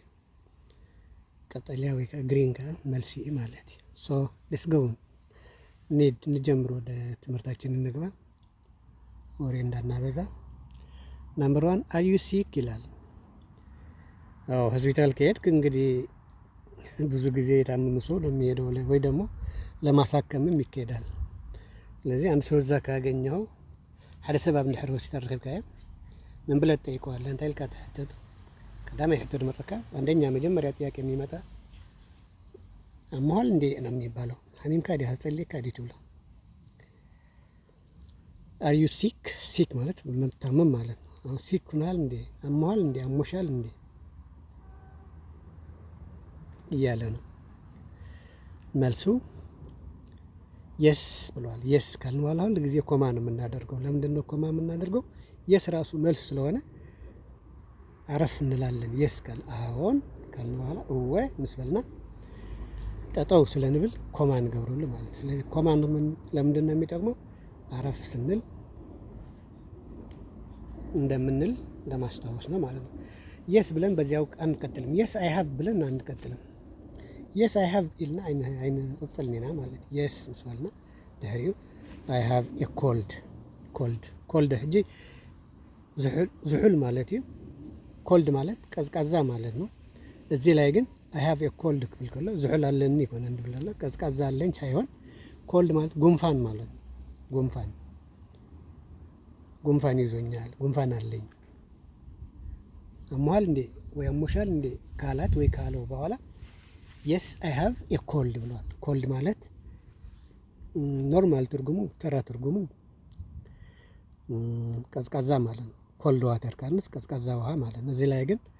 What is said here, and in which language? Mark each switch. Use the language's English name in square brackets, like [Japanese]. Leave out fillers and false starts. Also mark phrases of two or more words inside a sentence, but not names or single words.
[Amharic] ቀጠልያ ወይ ከዓ ግሪን ከዓ መልሲ እዩ ማለት እዩ። [English] so let's go [Amharic] ንጀምር፣ ወደ ትምህርታችን እንግባ። ወሬ እንዳናበዛ። ናምበር 1 [English] are you sick [Amharic] ይላል። ሆስፒታል ከሄድክ እንግዲህ ብዙ ጊዜ የታመመ ሰው ነው የሚሄደው፣ ወይ ደግሞ ለማሳከምም ይካሄዳል። ስለዚህ አንድ ሰው እዛ ካገኘው [Tigrinya] ሓደ ሰብ ኣብ ድሕሪ ሆስፒታል ረኺብካዮ [Amharic] ምን ብለህ ትጠይቀዋለህ? [Tigrinya] እንታይ ኢልካ ትሕተት? ቀዳማይ ሕቶ ድመፀካ [Amharic] አንደኛ መጀመሪያ ጥያቄ የሚመጣ አሞሃል እንዴ ነው የሚባለው። [Tigrinya] ሐሚምካ ዲህ ጸልይካ ዲህ ትብሎ። [English] are you sick? [Amharic] ሲክ ማለት መታመም ማለት ነው። አሁን ሲክ ሁናል እንዴ፣ አሞሃል እንዴ፣ አሞሻል እንዴ እያለ ነው። መልሱ የስ ብሏል። የስ ካልን በኋላ ሁል ጊዜ ኮማ ነው የምናደርገው። ለምንድን ነው ኮማ የምናደርገው? የስ ራሱ መልስ ስለሆነ አረፍ እንላለን። የስ ካል አዎን ካልን በኋላ [Tigrinya] እወ ምስበልና ጠጠው ስለንብል ኮማ እንገብረሉ ማለት። [Amharic] ስለዚህ ኮማ ለምንድን ነው የሚጠቅመው? አረፍ ስንል እንደምንል ለማስታወስ ነው ማለት ነው። የስ ብለን በዚያው አንቀጥልም። [English] yes I have [Amharic] ብለን አንቀጥልም። [English] yes I have [Tigrinya] ኢልና አይነ ቅጽልኒና ማለት [Amharic] የስ [Tigrinya] ምስበልና ድሕሪኡ [English] I have a cold [Tigrinya] ሕጂ ዝሑል ማለት እዩ። [Amharic] ኮልድ ማለት ቀዝቃዛ ማለት ነው። እዚህ ላይ ግን [English] I have a cold [Tigrinya] ክብል ከሎ ዝሑል አለኒ ይኮነ እንድብል አለ። [Amharic] ቀዝቃዛ አለኝ ሳይሆን ኮልድ ማለት ጉንፋን ማለት ነው። ጉንፋን ይዞኛል፣ ጉንፋን አለኝ። አሞሃል እንዴ ወይ አሞሻል እንዴ ካላት ወይ ካለው በኋላ [English] yes I have a cold [Amharic] ብሏል። ኮልድ ማለት ኖርማል ትርጉሙ ተራ ትርጉሙ ቀዝቃዛ ማለት ነው። [English] cold water [Amharic] ካልንስ ቀዝቃዛ ውሃ ማለት ነው። እዚህ ላይ ግን